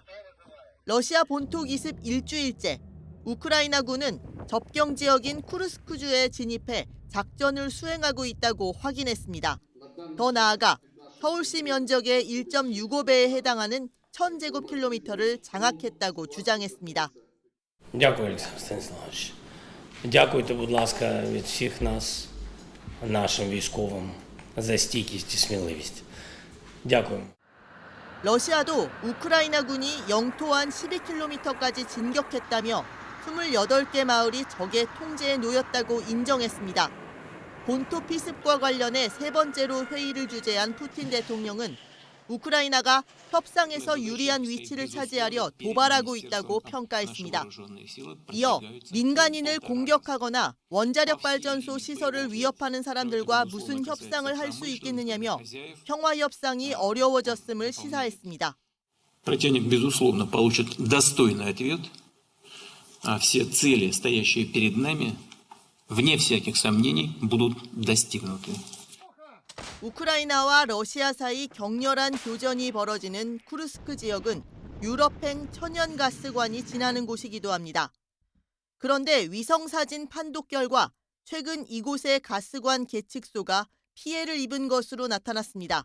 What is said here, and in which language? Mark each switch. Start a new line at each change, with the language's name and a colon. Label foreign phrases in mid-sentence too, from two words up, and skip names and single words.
Korean: 러시아 본토 기습 일주일째, 우크라이나군은 접경 지역인 쿠르스크주에 진입해 작전을 수행하고 있다고 확인했습니다. 더 나아가 서울시 면적의 1.65배에 해당하는 1000제곱킬로미터를 장악했다고 주장했습니다.
Ukrainian: Дякую, Олександр Станіславович. Дякуйте, будь ласка, від всіх нас, нашим військовим, за стійкість і сміливість. Дякую.
Korean: 러시아도 우크라이나군이 영토 안 12km까지 진격했다며 28개 마을이 적의 통제에 놓였다고 인정했습니다. 본토 피습과 관련해 세 번째로 회의를 주재한 푸틴 대통령은 우크라이나가 협상에서 유리한 위치를 차지하려 도발하고 있다고 평가했습니다. 이어 민간인을 공격하거나 원자력 발전소 시설을 위협하는 사람들과 무슨 협상을 할 수 있겠느냐며 평화 협상이 어려워졌음을 시사했습니다.
Russian: Противник, безусловно, получит достойный ответ. Все цели, стоящие перед нами, вне всяких сомнений, будут достигнуты.
Korean: 우크라이나와 러시아 사이 격렬한 교전이 벌어지는 쿠르스크 지역은 유럽행 천연가스관이 지나는 곳이기도 합니다. 그런데 위성사진 판독 결과 최근 이곳의 가스관 계측소가 피해를 입은 것으로 나타났습니다.